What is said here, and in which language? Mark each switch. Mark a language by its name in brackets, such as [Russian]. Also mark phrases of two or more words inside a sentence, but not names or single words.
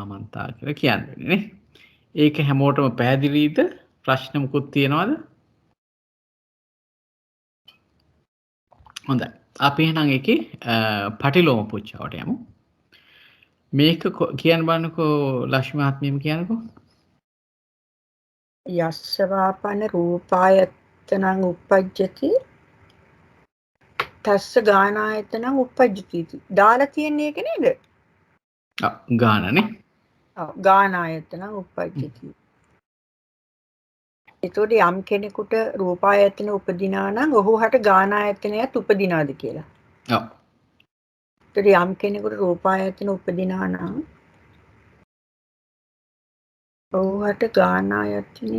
[Sinhala] ආමන්තා කියලා කියන්නේ නේ. ඒක හැමෝටම පැහැදිලිද? ප්‍රශ්න මුකුත් තියනවද? හොඳයි. අපි එහෙනම් ඒකේ පටිලෝම පුච්චාවට යමු. මේක කියන්න බලන්නකෝ ලක්ෂ්මී මහත්මියම කියන්නකෝ. [Pali] යස්සවාපන රූපායතනං uppajjati තස්ස ගානායතනං uppajjati. [Sinhala] දාලා තියෙන්නේ ඒක නේද? ගානනේ. [Pali] ඔව් ගානායතනං uppajjati. [Sinhala] එතකොට යම් කෙනෙකුට රූපායතන උපදිනා නම් ඔහුට ගානායතනයත් උපදිනාද කියලා. ඔව්. එතකොට යම් කෙනෙකුට රූපායතන උපදිනා නම් ඔහුට ගානායතනය